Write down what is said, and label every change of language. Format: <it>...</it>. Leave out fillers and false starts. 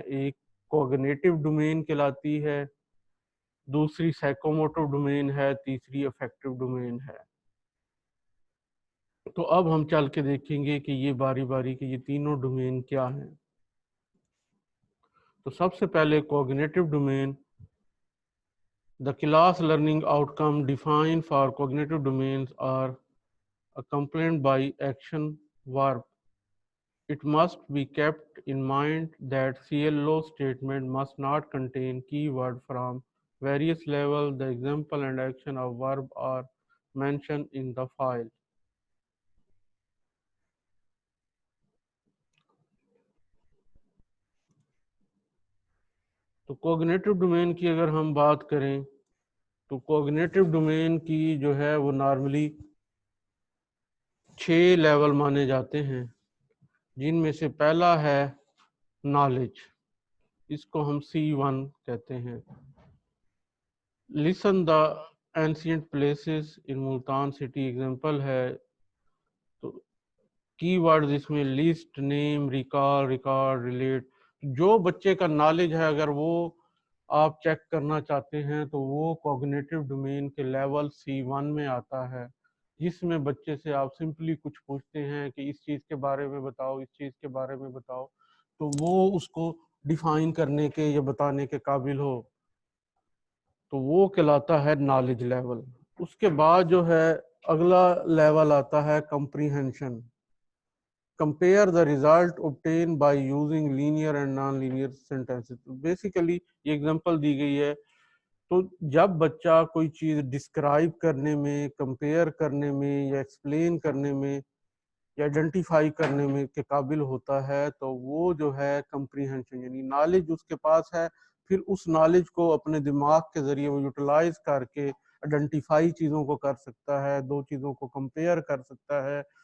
<ur>ایک cognitive domain کہلاتی ہے، دوسری سائیکوموٹو ڈومین ہے، تیسری افیکٹو ڈومین ہے. تو اب ہم چل کے دیکھیں گے کہ یہ باری باری کہ یہ تینوں ڈومین کیا ہیں. تو سب سے پہلے cognitive domain.</ur> <en>The class learning outcome defined for cognitive domains are accompanied by action verb. It must be kept in mind that CLO statement must not contain keyword from various levels. The example and action of verb are mentioned in the file.</en> <ur>تو cognitive domain کی اگر ہم بات کریں تو cognitive domain کی جو ہے وہ نارملی 6 لیول مانے جاتے ہیں، جن میں سے پہلا ہے نالج، اس کو ہم C1 کہتے ہیں.</ur> <en>listen the ancient places in Multan city example</en> <ur>ہے. تو کی ورڈز اس میں لسٹ، نیم، ریکال، ریکارڈ، ریلیٹ. جو بچے کا نالج ہے اگر وہ آپ چیک کرنا چاہتے ہیں تو وہ کوگنیٹو ڈومین کے لیول C1 میں آتا ہے، جس میں بچے سے آپ سمپلی کچھ پوچھتے ہیں کہ اس چیز کے بارے میں بتاؤ، اس چیز کے بارے میں بتاؤ، تو وہ اس کو ڈیفائن کرنے کے یا بتانے کے قابل ہو، تو وہ کہلاتا ہے نالج لیول. اس کے بعد جو ہے اگلا لیول آتا ہے comprehension.</ur> <en>compare the result obtained by using linear and non-linear sentences.</en> <ur>Basically یہ ایگزامپل دی گئی ہے، تو جب بچہ کوئی چیز ڈسکرائب کرنے میں، کمپیئر کرنے میں یا ایکسپلین کرنے میں یا آئیڈینٹیفائی کرنے میں کے قابل ہوتا ہے تو وہ جو ہے کمپریہنشن، یعنی نالج اس کے پاس ہے، پھر اس نالج کو اپنے دماغ کے ذریعے وہ یوٹیلائز کر کے آئیڈینٹیفائی چیزوں کو کر سکتا ہے، دو چیزوں کو کمپیئر کر سکتا ہے.</ur>